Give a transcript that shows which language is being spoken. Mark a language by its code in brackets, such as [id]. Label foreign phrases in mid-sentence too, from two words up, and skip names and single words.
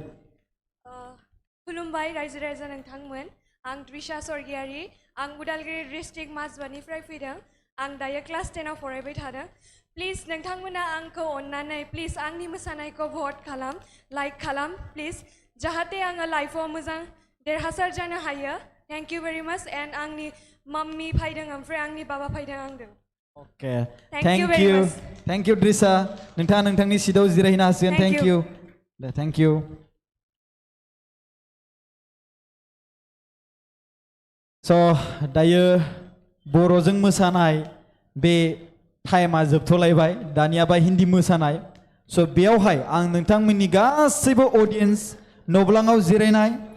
[brx] खुलुमबाय रायजो राजा नोंथांमोन आं त्रिशा स्वर्गियारि आं उदालगुरि डिस्ट्रिक्ट माजबानिफ्राय फैदों आं दायो क्लास 10 आव फरायबाय थादों प्लिज नोंथांमोना आंखौ अननानै प्लिज आंनि मोसानायखौ भट खालाम लाइक खालाम प्लिज जाहाथे आङो लाइफआव मोजां देरहासार जानो हायो [en] thank you very much [brx] एन्ड आंनि माम्मी फैदों ओमफ्राय आंनि बाबा फैदों आंदों [en] ओके Thank you very much. thank you [brx] द्रिसा नोंथाङा नोंथांनि सिटआव जिरायहैनो हासिगोन [en] Thank थेंक you. [brx] इउ दे [en] thank you [brx] स' दायो बर'जों मोसानाय बे टाइमा जोबथ'लायबाय दानियाबा हिन्दी मोसानाय स' बेयावहाय आं नोंथांमोननि गासैबो अडियन्स न'ब्लाङाव जिरायनाय